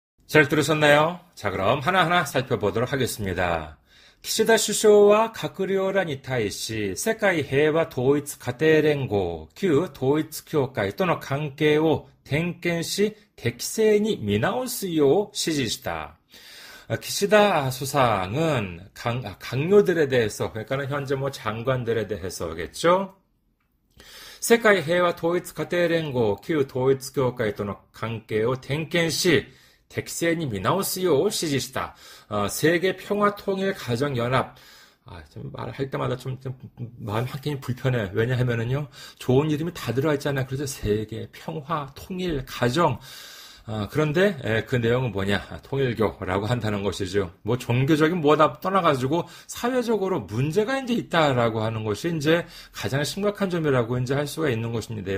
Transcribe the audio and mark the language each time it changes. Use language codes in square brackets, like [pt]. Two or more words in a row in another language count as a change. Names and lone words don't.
[ko] 잘 들으셨나요? 자, 그럼 하나하나 살펴보도록 하겠습니다. [ja] 키시다 首相は 閣僚らに対し、世界平和統一家庭連合、旧統一教会との関係を点検し、適正に見直すよう指示した。 [ko] 키시다 수상은 강요들에 대해서, 그러니까 현재 장관들에 대해서겠죠? [ja] 世界平和統一家庭連合、旧統一教会との関係を点検し、適正に見直すよう指示した. [ko] 세계 평화 통일 가정 연합. 좀 말할 때마다 좀 마음 한켠이 불편해. 왜냐하면은요, 좋은 이름이 다 들어가 있잖아요. 그래서 세계 평화 통일 가정. 그런데 그 내용은 뭐냐? 통일교라고 한다는 것이죠. 종교적인 뭐다 떠나가지고 사회적으로 문제가 이제 있다라고 하는 것이 이제 가장 심각한 점이라고 이제 할 수가 있는 것인데요.